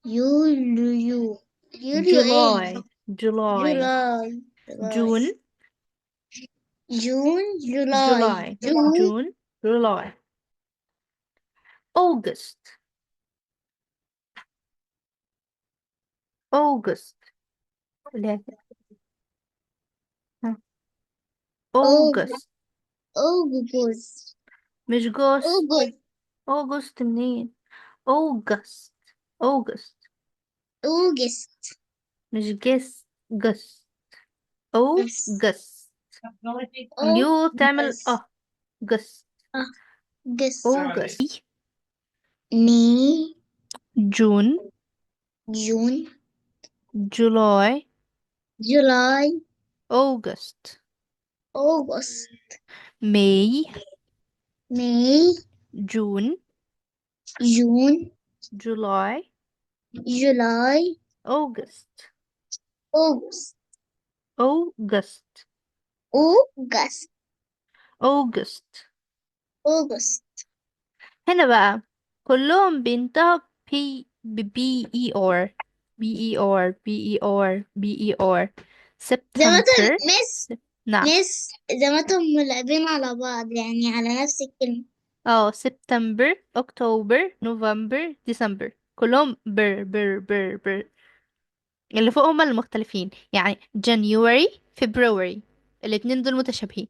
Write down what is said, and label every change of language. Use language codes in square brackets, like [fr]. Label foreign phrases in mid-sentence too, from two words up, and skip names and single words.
[en] July July July, June July, July June July August August لا. [ar] ها. [en] August August, [ar] مش جوست. [en] August, August منين؟ August August August, [ar] مش جس جس August اليو تعمل جس [en] August, August May, June June, July July, August August, May May, June June, July July, August August, August August, August August. [ar] هنا بقى كلهم بينتهوا بي اي اور بي اي اور بي اي اور بي اي اور زمتهم سبتمبر. نعم. زمتهم ملعبين على بعض يعني على نفس الكلمة. سبتمبر اكتوبر نوفمبر ديسمبر كلهم بر اللي فوق هما المختلفين يعني جانيوري فبراير الاتنين دول متشابهين.